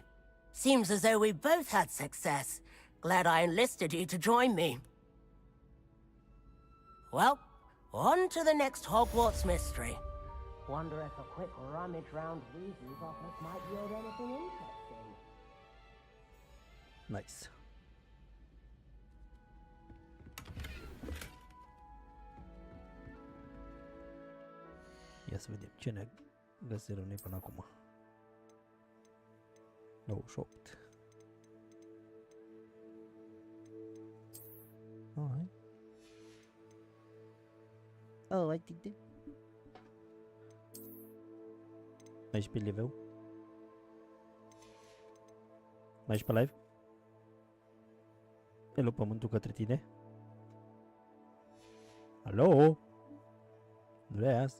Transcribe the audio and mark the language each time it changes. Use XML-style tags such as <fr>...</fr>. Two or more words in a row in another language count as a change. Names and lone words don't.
<en>Seems as though we both had success. Glad I enlisted you to join me. Well, on to the next Hogwarts mystery. Wonder if a quick rummage round Weezy's office might yield anything interesting. Nice.</en> <ro>Ia să vedem ce ne găsirăm noi până acum. 98. Alright. Alright, tite. Mai ești pe live-ul? Mai ești pe live? Hello, pământul către tine? Alo? Andreas?</ro>